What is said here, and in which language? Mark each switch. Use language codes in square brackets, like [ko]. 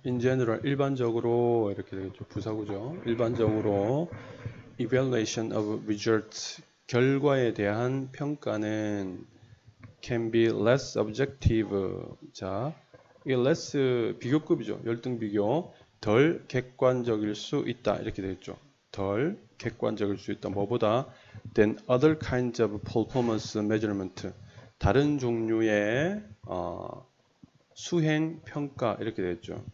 [en] In general, [ko] 일반적으로 이렇게 되겠죠. 부사구죠. 일반적으로 [en] evaluation of results, [ko] 결과에 대한 평가는 [en] can be less objective. [ko] 자, 이게 less 비교급이죠. 열등 비교. 덜 객관적일 수 있다. 이렇게 되겠죠. 덜 객관적일 수 있다. 뭐보다? [en] than other kinds of performance measurement. [ko] 다른 종류의 수행 평가 이렇게 되겠죠.